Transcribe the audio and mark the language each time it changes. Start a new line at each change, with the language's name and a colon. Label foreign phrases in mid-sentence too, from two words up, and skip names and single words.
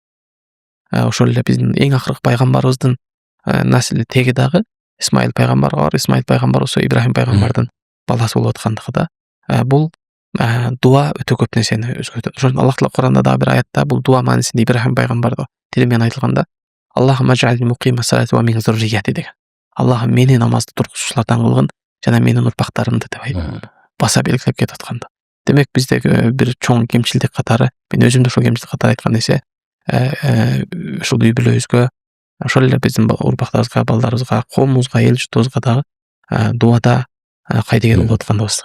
Kyrgyz: Ошол эле биздин эң акыркы пайгамбарыбыздын насли теги дагы Исмаил пайгамбар бар. Исмаил пайгамбар болсо Ибрахим пайгамбардын баласы болуп аткандыгы да. Бул дуа өтө көп нерсени өзгөртөт. Ошондон Аллах Таала Куранда дагы бир аятта бул дуа маанисинде Ибрахим пайгамбарга тилимен айтылганда
Arabic: اللهم اجعلني مقيم الصلاة ومن ذريتي
Kyrgyz: деген. Аллахым мени намазды тургузуучулардан кылгын жана менин урпактарымды деп баса белгилеп кетип атканда. Демек биздеги бир чоң кемчилик катары, мен өзүм да ошол кемчилик катары айткан нерсе ушул үй бүлөбүзгө, ошол эле биздин урпактарыбызга, балдарыбызга, коомубузга, эл журтубузга дагы дуада кайдыгер болуп аткандыбыз.